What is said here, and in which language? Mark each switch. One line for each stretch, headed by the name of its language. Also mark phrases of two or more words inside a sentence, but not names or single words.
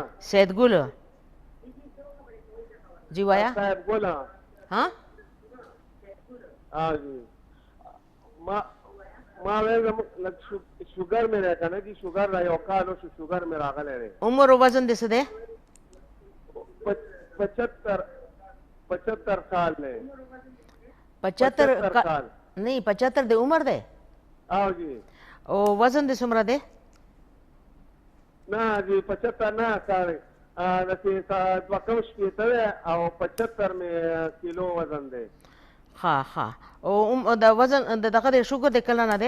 Pashto: سید ګل جی وایا. صاحب ګل ها جی ما ویل شوګر مې دی که نه جي، شوګر را یو کال وشو شوګر مې راغلی دی. عمر او وزن دې څه دی؟ 75 سال دی. 75 سال نہیں 75 د عمر دی جی. او وزن دې څومره دی؟ نه جی 75 نه ساري داسې 2 دی او 75 مې کیلو وزن دی. ښه ښه او د وزن د دغه د شوګر د کله نه دی؟